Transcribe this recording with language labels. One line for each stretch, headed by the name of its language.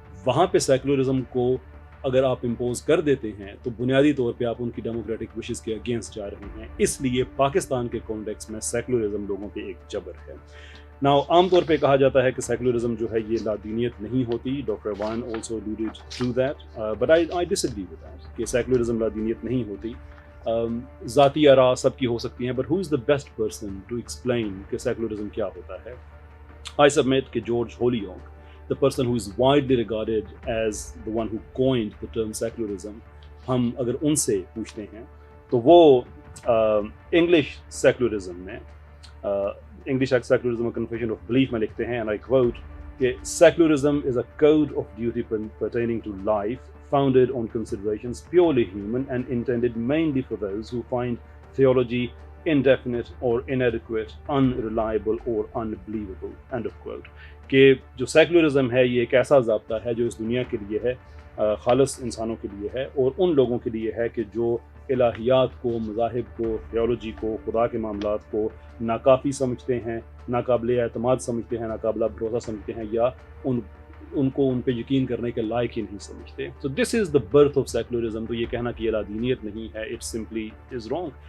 Urdu: وہاں پہ سیکولرزم کو اگر آپ امپوز کر دیتے ہیں تو بنیادی طور پہ آپ ان کی ڈیموکریٹک وشز کے اگینسٹ جا رہے ہیں. اس لیے پاکستان کے کانٹیکس میں سیکولرزم لوگوں پہ ایک جبر ہے. ناؤ عام طور پہ کہا جاتا ہے کہ سیکولرزم جو ہے یہ لادینیت نہیں ہوتی. Doctor one also
English: alluded to that, but I disagree with that
Urdu: کہ سیکولرزم لادینیت نہیں ہوتی. ذاتی آراء سب کی ہو سکتی ہیں,
English: but who is the best person to explain
Urdu: کہ سیکولرزم کیا ہوتا ہے؟
English: I submit
Urdu: کہ George ہولینک,
English: the person who is widely regarded as the one who coined the term secularism,
Urdu: ہم اگر ان سے پوچھتے ہیں تو وہ انگلش سیکولرزم میں English secularism confession of belief میں لکھتے ہیں,
English: and I quote کہ secularism is a code of duty pertaining to life founded on considerations purely human and intended mainly for those who find theology indefinite or inadequate, unreliable or unbelievable. End of quote.
Urdu: کہ جو secularism ہے یہ ایک ایسا ضابطہ ہے جو اس دنیا کے لیے ہے, خالص انسانوں کے لیے ہے, اور ان لوگوں کے لیے ہے کہ جو الہیات کو, مذاہب کو, تھیولوجی کو, خدا کے معاملات کو ناکافی سمجھتے ہیں, ناقابل اعتماد سمجھتے ہیں, ناقابل بھروسہ سمجھتے ہیں, یا ان کو ان پہ یقین کرنے کے لائق ہی نہیں سمجھتے.
English: So this is the birth of secularism.
Urdu: تو یہ کہنا کہ یہ لادینیت نہیں ہے,
English: it simply is wrong.